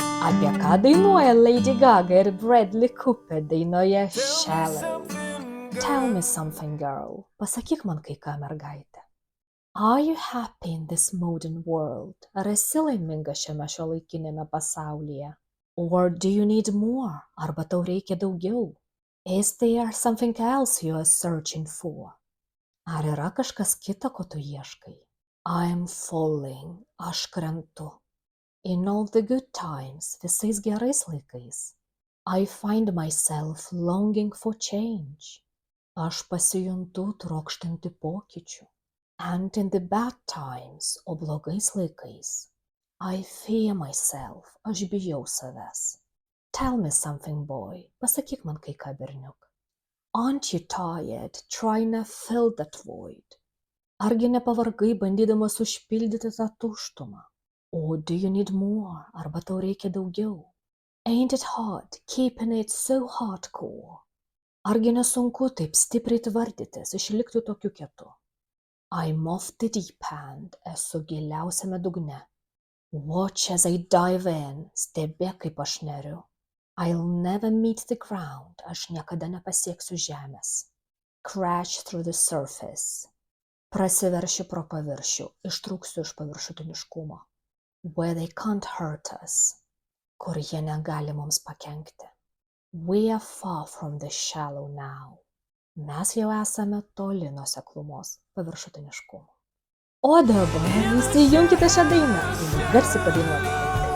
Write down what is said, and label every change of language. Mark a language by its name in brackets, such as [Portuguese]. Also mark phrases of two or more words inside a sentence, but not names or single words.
[Lithuanian] Apie ką dainuoja Lady Gaga ir Bradley Cooper dainoje Shallow? [English] Tell me something, girl. [Lithuanian] Pasakyk man kai ką, mergaitė. [English] Are you happy in this modern world? [Lithuanian] Ar esi laiminga šiame šiuolaikinėme pasaulyje? [English] Or do you need more? [Lithuanian] Arba tau reikia daugiau? [English] Is there something else you are searching for? [Lithuanian] Ar yra kažkas kita, ko tu ieškai? [English] I'm falling. [Lithuanian] Aš krentu. [English] In all the good times, [Lithuanian] visais gerais laikais, [English] I find myself longing for change. [Lithuanian] Aš pasijuntu trokštanti pokyčių. [English] And in the bad times, [Lithuanian] o blogais laikais, [English] I fear myself. [Lithuanian] Aš bijau savęs. [English] Tell me something, boy. [Lithuanian] Pasakyk man kai ką, berniuk. [English] Aren't you tired trying to fill that void? [Lithuanian] Argi nepavargai bandydamas užpildyti tą tuštumą? [English] Or do you need more? [Lithuanian] Arba tau reikia daugiau? [English] Ain't it hard keeping it so hardcore? [Lithuanian] Argi nesunku taip stipriai tvardytis, išlikti tokiu kietu? [English] I'm off the deep end, [Lithuanian] esu giliausiame dugne. [English] Watch as I dive in, [Lithuanian] stebėk kaip aš neriu. [English] I'll never meet the ground, [Lithuanian] aš niekada nepasieksiu žemės. [English] Crash through the surface. [Lithuanian] Prasiveršiu pro paviršių, ištrūksiu iš paviršutiniškumo. [English] Where they can't hurt us, [Lithuanian] kur jie negali mums pakenkti. [English] We are far from the shallow now. [Lithuanian] Mes jau esame toli nuo seklumos paviršutiniškumo. O dabar įsijunkite šią dainą ir garsiai padainuokite.